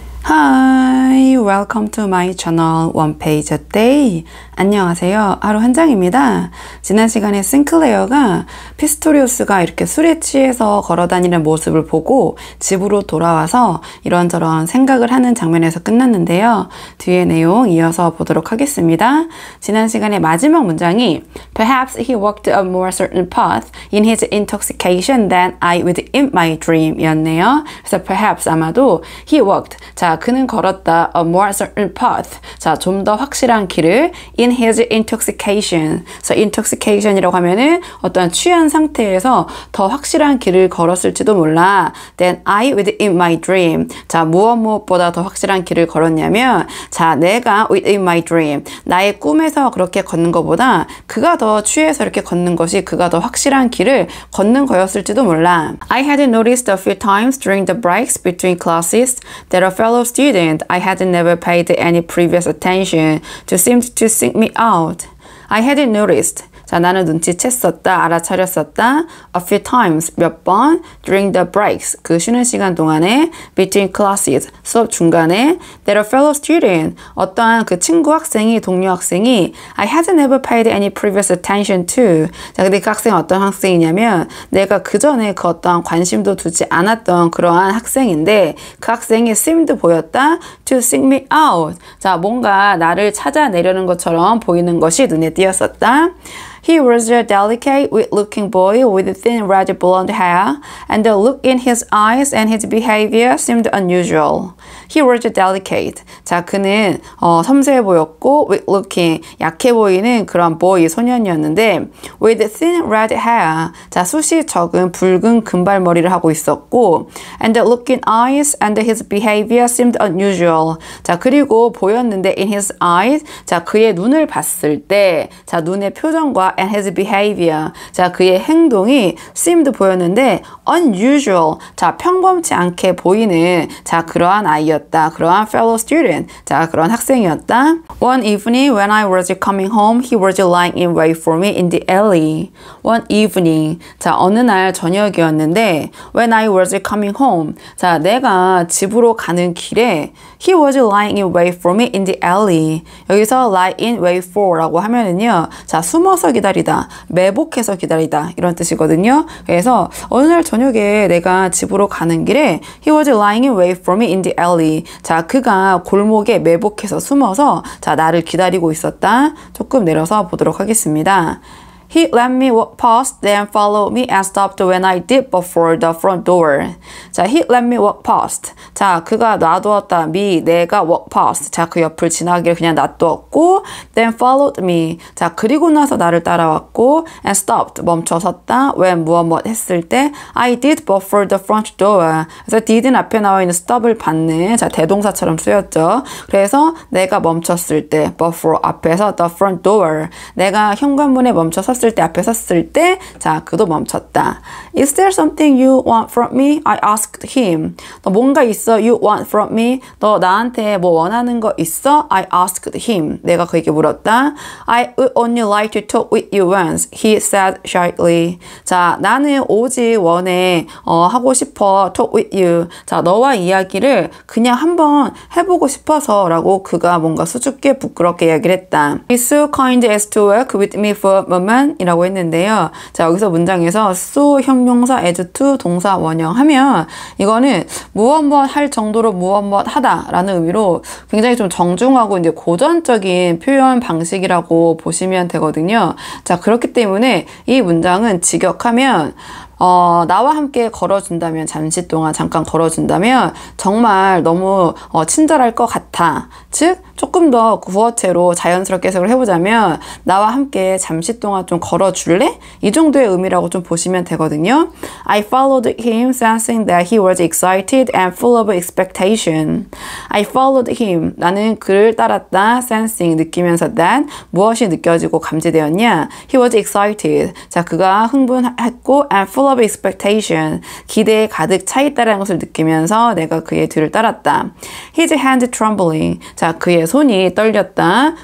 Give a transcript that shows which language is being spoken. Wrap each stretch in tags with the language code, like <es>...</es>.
<en>Hi, welcome to my channel One Page a Day.</en> <ko>안녕하세요. 하루 한 장입니다. 지난 시간에 싱클레어가 피스토리우스가 이렇게 술에 취해서 걸어다니는 모습을 보고 집으로 돌아와서 이런저런 생각을 하는 장면에서 끝났는데요. 뒤에 내용 이어서 보도록 하겠습니다. 지난 시간에 마지막 문장이</ko> <en>Perhaps he walked a more certain path in his intoxication than I would in my dream</en> <ko>이었네요. 그래서 perhaps 아마도</ko> <en>he walked</en> <ko>자, 그는 걸었다.</ko> <en>A more certain path.</en> <ko>자, 좀 더 확실한 길을</ko> <en>in his intoxication.</en> <ko>그래서 intoxication이라고 하면은 어떤 취한 상태에서 더 확실한 길을 걸었을지도 몰라.</ko> <en>Then I within my dream.</en> <ko>자, 무엇보다 더 확실한 길을 걸었냐면 자, 내가</ko> <en>within my dream.</en> <ko>나의 꿈에서 그렇게 걷는 것보다 그가 더 취해서 이렇게 걷는 것이 그가 더 확실한 길을 걷는 거였을지도 몰라.</ko> <en>I had noticed a few times during the breaks between classes that a fellow student I had never paid any previous attention to seemed to seek me out. I had noticed.</en> <ko>자, 나는 눈치챘었다, 알아차렸었다.</ko> <en>A few times,</en> <ko>몇 번.</ko> <en>During the breaks,</en> <ko>그 쉬는 시간 동안에.</ko> <en>Between classes,</en> <ko>수업 중간에.</ko> <en>That a fellow student,</en> <ko>어떠한 그 친구 학생이, 동료 학생이</ko> <en>I had never paid any previous attention to.</en> <ko>자, 근데 그 학생은 어떤 학생이냐면 내가 그 전에 그 어떠한 관심도 두지 않았던 그러한 학생인데 그 학생이 seemed 보였다.</ko> <en>To seek me out.</en> <ko>자, 뭔가 나를 찾아내려는 것처럼 보이는 것이 눈에 띄었었다.</ko> <en>He was a delicate, weak-looking boy with thin red blonde hair, and the look in his eyes and his behavior seemed unusual. He was delicate.</en> <ko>자, 그는 섬세해 보였고</ko> <en>weak-looking,</en> <ko>약해 보이는 그런 boy, 소년이었는데</ko> <en>with thin red hair.</en> <ko>자, 숱이 적은 붉은 금발머리를 하고 있었고</ko> <en>and the look in eyes and his behavior seemed unusual.</en> <ko>자, 그리고 보였는데</ko> <en>in his eyes.</en> <ko>자, 그의 눈을 봤을 때 자, 눈의 표정과</ko> <en>and his behavior.</en> <ko>자, 그의 행동이 seemed 보였는데 unusual. 자, 평범치 않게 보이는 자, 그러한 아이였다. 그러한 fellow student. 자, 그런 학생이었다.</ko> <en>One evening when I was coming home, he was lying in wait for me in the alley. One evening.</en> <ko>자, 어느 날 저녁이었는데</ko> <en>when I was coming home.</en> <ko>자, 내가 집으로 가는 길에</ko> <en>he was lying in wait for me in the alley.</en> <ko>여기서 lie in wait for라고 하면은요. 자, 숨어서 기다리다, 매복해서 기다리다 이런 뜻이거든요. 그래서 어느 날 저녁에 내가 집으로 가는 길에</ko> <en>he was lying in wait for me in the alley.</en> <ko>자, 그가 골목에 매복해서 숨어서 자, 나를 기다리고 있었다. 조금 내려서 보도록 하겠습니다.</ko> <en>He let me walk past, then followed me and stopped when I did before the front door. 자, he let me walk past.</en> <ko>자, 그가 놔두었다.</ko> <en>me, 내가 walk past.</en> <ko>자, 그 옆을 지나기를 그냥 놔두었고</ko> <en>then followed me.</en> <ko>자, 그리고 나서 나를 따라왔고</ko> <en>and stopped,</en> <ko>멈춰섰다.</ko> <en>when</en> <ko>무엇 했을 때</ko> <en>I did before the front door.</en> <ko>그래서 did는 앞에 나와 있는 stop을 받는 자, 대동사처럼 쓰였죠. 그래서 내가 멈췄을 때 before 앞에서</ko> <en>the front door.</en> <ko>내가 현관문에 멈춰섰을 때 앞에 섰을 때 자, 그도 멈췄다.</ko> <en>Is there something you want from me? I asked him.</en> <ko>너 뭔가 있어?</ko> <en>You want from me?</en> <ko>너 나한테 뭐 원하는 거 있어?</ko> <en>I asked him.</en> <ko>내가 그에게 물었다.</ko> <en>I would only like to talk with you once. He said shyly.</en> <ko>자, 나는 오직 원해 하고 싶어.</ko> <en>talk with you.</en> <ko>자, 너와 이야기를 그냥 한번 해보고 싶어서 라고 그가 뭔가 수줍게 부끄럽게 이야기를 했다.</ko> <en>He's so kind as to work with me for a moment.</en> <ko>이라고 했는데요. 자, 여기서 문장에서 so 형용사 as to 동사 원형 하면 이거는 무엇 할 정도로 무엇 하다 라는 의미로 굉장히 좀 정중하고 이제 고전적인 표현 방식이라고 보시면 되거든요. 자, 그렇기 때문에 이 문장은 직역하면 나와 함께 걸어준다면 잠시 동안 잠깐 걸어준다면 정말 너무 친절할 것 같아. 즉 조금 더 구어체로 자연스럽게 해석을 해보자면 나와 함께 잠시 동안 좀 걸어줄래? 이 정도의 의미라고 좀 보시면 되거든요.</ko> <en>I followed him sensing that he was excited and full of expectation. I followed him.</en> <ko>나는 그를 따랐다. sensing 느끼면서 that 무엇이 느껴지고 감지되었냐?</ko> <en>He was excited.</en> <ko>자, 그가 흥분했고</ko> <en>and full of expectation.</en> <ko>기대에 가득 차 있다는 것을 느끼면서 내가 그의 뒤를 따랐다.</ko> <en>His hand trembling.</en> <ko>자, 그의 손이 떨렸다.</ko>